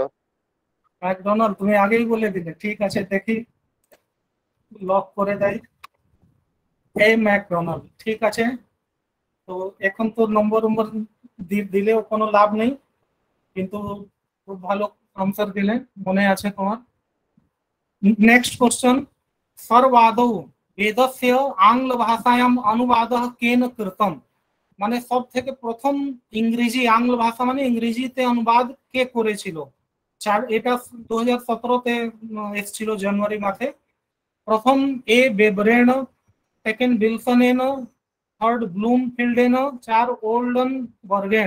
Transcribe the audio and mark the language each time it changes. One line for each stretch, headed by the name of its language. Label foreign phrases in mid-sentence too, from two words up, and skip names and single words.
Bangla: ম্যাকডোনাল্ড তুমি আগেই বলে দিলে, ঠিক আছে দেখি লক করে দেয়। এই ম্যাকডোনাল্ড, ঠিক আছে। তো এখন তো নম্বর দিলেও কোনো লাভ নেই, কিন্তু খুব ভালো আনসার দিলে, মনে আছে তোমার।
English: next question,
Sanskrit: सर्वादौ वेदस्य आंग्ल भाषायाम अनुवादः केन कृतम।
Bangla: মানে সব থেকে প্রথম ইংরেজি, আংল ভাষা মানে ইংরেজিতে অনুবাদ কে করেছিল? এটা 2017-তে এসেছিল জানুয়ারি মাসে। প্রথম এ বেবরেন, সেকেন্ড বিলসনেন, থার্ড ব্লুমফিল্ডেন, 4 ওল্ডন বর্গেন।